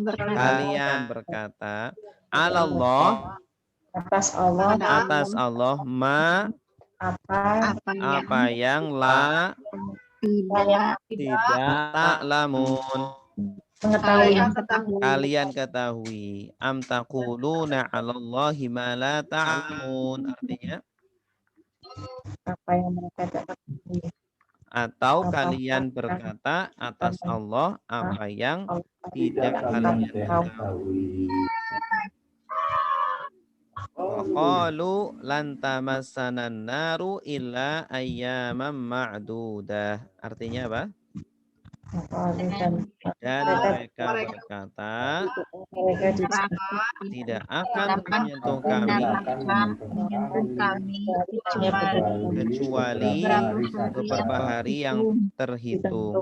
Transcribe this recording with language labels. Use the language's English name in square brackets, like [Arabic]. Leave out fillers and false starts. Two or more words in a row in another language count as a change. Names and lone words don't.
[Indonesian] berkata Allah, atas Allah apa yang la tidak ta'lamun, kalian ketahui. [Arabic] Am taquluna 'alallahi ma la ta'lamun artinya [Indonesian] apa yang mereka tidak ketahui. atau Apakah kalian berkata atas Allah apa yang tidak Tidak kalian kalian ketahui. ketahui. [Arabic] Qalu lan tamassanan naru illa ayyaman ma'dudah. [Indonesian] Artinya apa? Dan mereka berkata mereka tidak akan Tidak akan menyentuh Akan kami tidak akan menyentuh kami kecuali beberapa hari yang terhitung.